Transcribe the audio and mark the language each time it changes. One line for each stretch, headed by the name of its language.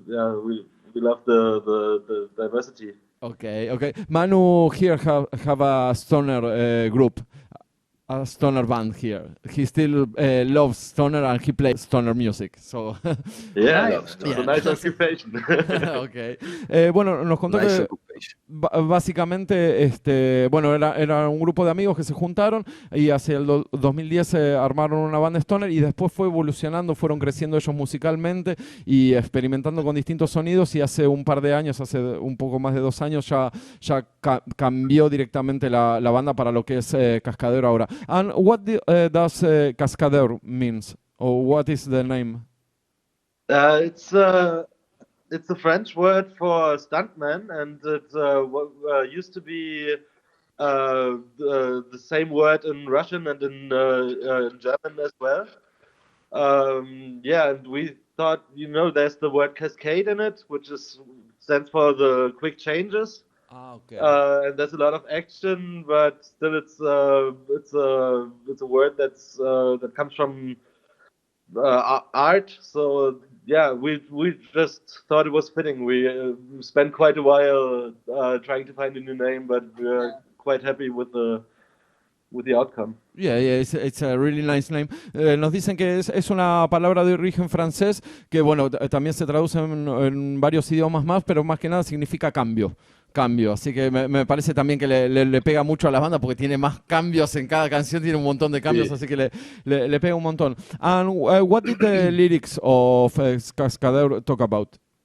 English: Yeah, we love the diversity. Okay. Manu here have a stoner group. A stoner band here. He still loves stoner and he plays stoner music. So yeah, it's a nice occupation. Okay.
Spanish: Bueno, nos contó que básicamente era un grupo de amigos que se juntaron y hacia el 2010 armaron una banda stoner y después fue evolucionando, fueron creciendo ellos musicalmente y experimentando con distintos sonidos y hace un par de años, hace un poco más de 2 años ya cambió directamente la banda para lo que es KASKADEUR ahora.
English: And what does KASKADEUR means, or what is the name? It's a French word for stuntman, and it used to be the same word in Russian and in German as well. And we thought, there's the word cascade in it, which stands for the quick changes. Okay. And there's a lot of action, but still it's a word that comes from art. So yeah, we just thought it was fitting. We spent quite a while trying to find a new name, but we're quite happy with the outcome. Yeah, it's a really nice name.
Spanish: Nos dicen que es una palabra de origen francés que, bueno, también se traduce en varios idiomas más, pero más que nada significa cambio. Así que me parece también que le pega mucho a la banda porque tiene más cambios en cada canción, tiene un montón de cambios, así que le pega un montón.
English: And what did the lyrics of KASKADEUR talk about?